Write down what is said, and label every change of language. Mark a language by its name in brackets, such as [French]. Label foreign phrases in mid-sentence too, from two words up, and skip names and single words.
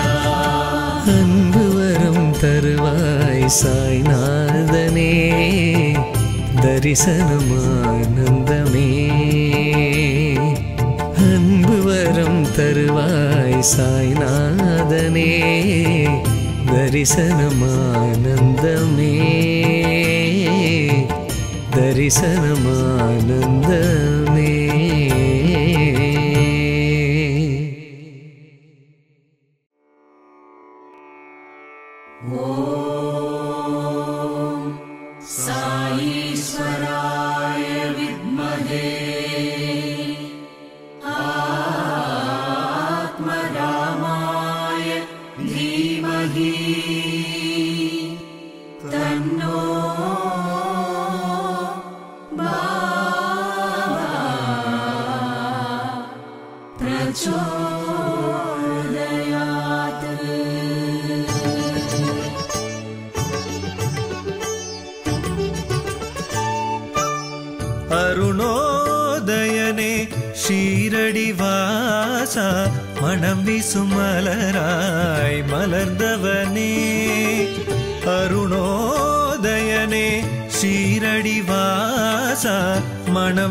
[Tamil] அன்பு வரம் தருவாய் சாய்நாதனே தரிசனமானந்தமே அன்பு வரம் தருவாய் சாய்நாதனே தரிசனமானந்தமே தரிசனமானந்தமே [Sanskrit] साईश्वराय विद्महे आत्मरामाय धीमहि तन्नो प्रचोदयात् [Tamil] அருணோதயனே ஷீரடிவாசா மனம் வீசும் மலராய் மலர்ந்தவனே அருணோதயனே ஷீரடிவாசா மனம்